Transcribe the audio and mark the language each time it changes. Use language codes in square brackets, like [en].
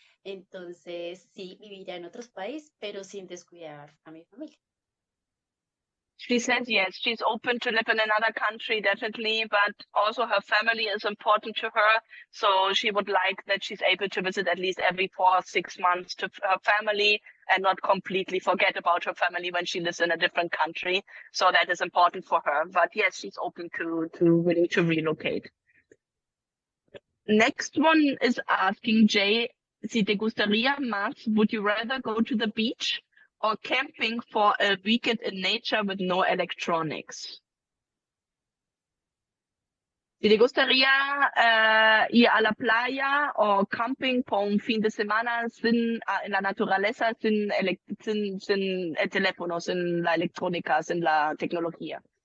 [es] Entonces, sí, viviría en otros países, pero sin descuidar a mi familia. [en] She says yes, she's open to live in another country, definitely, but also her family is important to her. So she would like that she's able to visit at least every 4 or 6 months to her family and not completely forget about her family when she lives in a different country. So that is important for her. But yes, she's open to willing to relocate. Next one is asking Jay, [es] si te gustaría más, [en] would you rather go to the beach or camping for a weekend in nature with no electronics? [es] Si te gustaría ir a la playa o camping por un fin de semana sin, en la naturaleza, sin el teléfono, sin la electrónica, sin la tecnología.